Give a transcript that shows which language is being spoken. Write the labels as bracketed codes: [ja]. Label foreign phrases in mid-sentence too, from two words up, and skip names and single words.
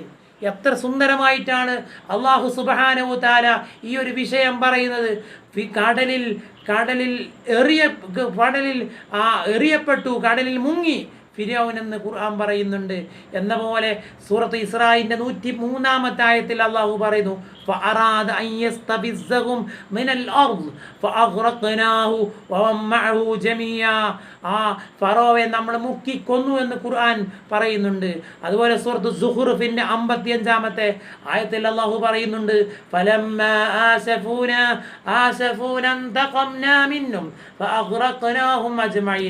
[ml] എത്ര സുന്ദരമായിട്ടാണ് അല്ലാഹു [ar] سبحانه تعالى [ml] ഈ ഒരു വിഷയം പറയുന്നത്. കടലിൽ എറിയപ്പെട്ടു, കടലിൽ മുങ്ങി ഫിർഔൻ എന്ന് ഖുർആൻ പറയുന്നുണ്ട്. എന്ന പോലെ സൂറത്ത് ഇസ്രായിൻ്റെ 103-ാമത്തെ ആയത്തിൽ അല്ലാഹു പറയുന്നു, [ar] فأراد أن يستفزهم من الأرض فأغرقناه ومن معه جميعا. [ml] ഫറോവയെ നമ്മൾ മുക്കിക്കൊന്നു എന്ന് ഖുർആൻ പറയുന്നുണ്ട്. അതുപോലെ സൂറത്ത് സുഹ്റുഫിൻ്റെ 55-ാമത്തെ ആയത്തിൽ അല്ലാഹു പറയുന്നുണ്ട്, [ar] فلما آسفونا انتقمنا منهم فأغرقناهم أجمعين.